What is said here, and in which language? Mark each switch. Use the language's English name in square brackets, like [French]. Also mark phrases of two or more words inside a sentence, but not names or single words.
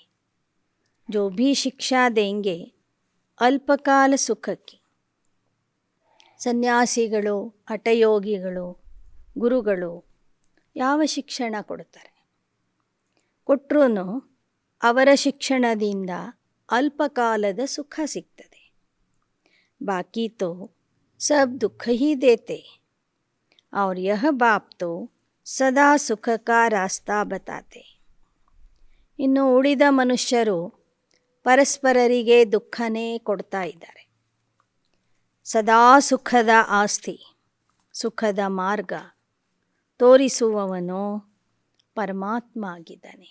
[Hindi] जो भी शिक्षा देंगे अल्पकाल सुख की. [Kannada] ಸನ್ಯಾಸಿಗಳು, ಹಠಯೋಗಿಗಳು, ಗುರುಗಳು ಯಾವ ಶಿಕ್ಷಣ ಕೊಡ್ತಾರೆ? ಕೊಟ್ಟರೂ ಅವರ ಶಿಕ್ಷಣದಿಂದ ಅಲ್ಪಕಾಲದ ಸುಖ ಸಿಗ್ತದೆ. [Hindi] बाकी तो सब दुःख ही देते और यह बाप तो सदा सुख का रास्ता बताते. [Kannada] ಇನ್ನು ಉಳಿದ ಮನುಷ್ಯರು ಪರಸ್ಪರರಿಗೆ ದುಃಖನೇ ಕೊಡ್ತಾ ಇದ್ದಾರೆ. ಸದಾ ಸುಖದ ಆಸ್ತಿ, ಸುಖದ ಮಾರ್ಗ ತೋರಿಸುವವನು ಪರಮಾತ್ಮ ಆಗಿದ್ದಾನೆ.